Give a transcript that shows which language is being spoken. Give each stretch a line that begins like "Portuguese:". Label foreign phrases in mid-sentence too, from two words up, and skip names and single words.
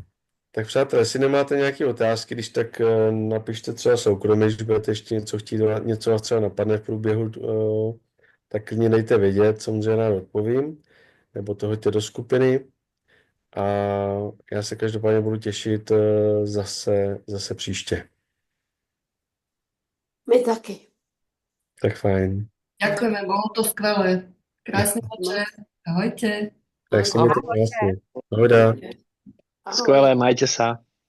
Czech: Tak přátelé, jestli nemáte nějaké otázky, když tak napište třeba soukromě, když budete ještě něco chtít, něco vás třeba napadne v průběhu, tak klidně dejte vědět, samozřejmě rád odpovím, nebo to hoďte do skupiny. A já se každopádně budu těšit zase příště. My taky. Tak fajn.
Slovak: Ďakujeme, bolo to skvelé. Krásny večer. Ahojte.
Czech: Tak si mějte krásně. Ahojda. Ahoj.
Slovak: Skvelé, majte sa.